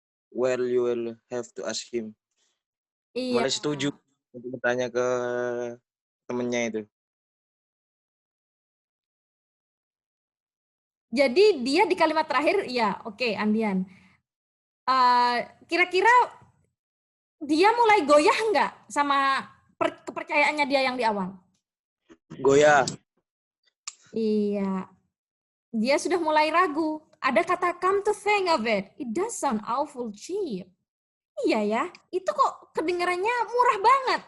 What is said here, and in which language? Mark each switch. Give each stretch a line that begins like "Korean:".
English: Well, you will have to ask him.
Indonesian: iya. Malah setuju untuk bertanya ke temennya itu. Jadi dia di kalimat terakhir, ya oke, Andian. Kira-kira dia mulai goyah nggak sama kepercayaannya dia yang di awal? Goyah. Iya. Dia sudah mulai ragu. Ada kata
English: come to think of it, it does sound awful cheap.
Indonesian: Iya ya, itu kok kedengarannya murah banget.